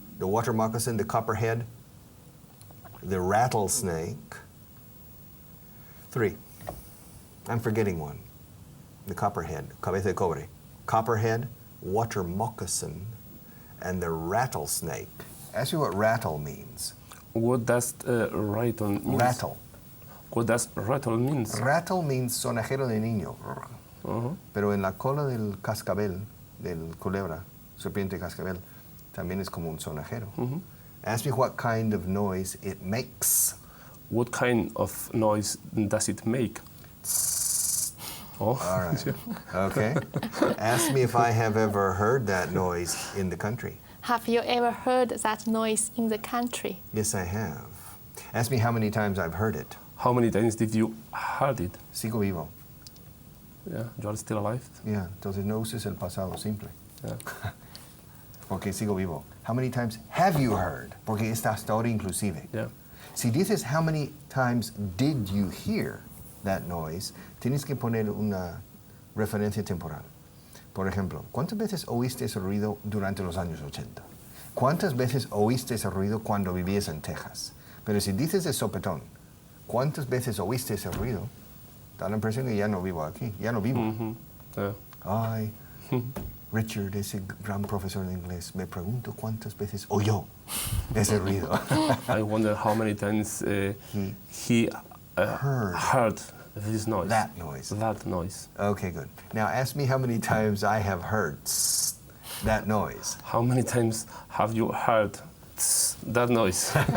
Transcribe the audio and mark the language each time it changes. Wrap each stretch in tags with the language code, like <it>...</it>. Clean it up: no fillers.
<en>The water moccasin, the copperhead, the rattlesnake. 3. I'm forgetting one. The copperhead,</en> <es>cabeza de cobre.</es> <en>Copperhead, water moccasin, and the rattlesnake. Ask me what rattle means. What does rattle mean? Rattle. What does rattle means? Rattle means</en> <es>sonajero de niño. Pero en la cola del cascabel, del culebra, serpiente cascabel, también es como un sonajero.</es> <en>Ask me what kind of noise it makes. What kind of noise does it make? Oh. All right. Okay. Ask me if I have ever heard that noise in the country. Have you ever heard that noise in the country? Yes, I have. Ask me how many times I've heard it. How many times did you heard it?</en> <es>Sigo vivo.</es> <en>Yeah, you are still alive?</en> <es>Yeah, entonces no uses el pasado simple.</es> <en>Yeah.</en> <es>Porque sigo vivo.</es> <en>How many times have you heard?</en> <es>Porque está hasta ahora inclusive.</es> <en>Yeah.</en> <es>Si dices</es> <en>how many times did you hear that noise,</en> <es>tienes que poner una referencia temporal. Por ejemplo, ¿cuántas veces oíste ese ruido durante los años 80? ¿Cuántas veces oíste ese ruido cuando vivías en Texas? Pero si dices de sopetón, ¿cuántas veces oíste ese ruido? Da la impresión que ya no vivo aquí, ya no vivo. Yeah. Ay, Richard, ese gran profesor de inglés, me pregunto cuántas veces oyó ese ruido.</es> <en>I wonder how many times he heard This noise. That noise. That noise. Okay, good. Now ask me how many times I have heard that noise. How many times have you heard that noise?</en>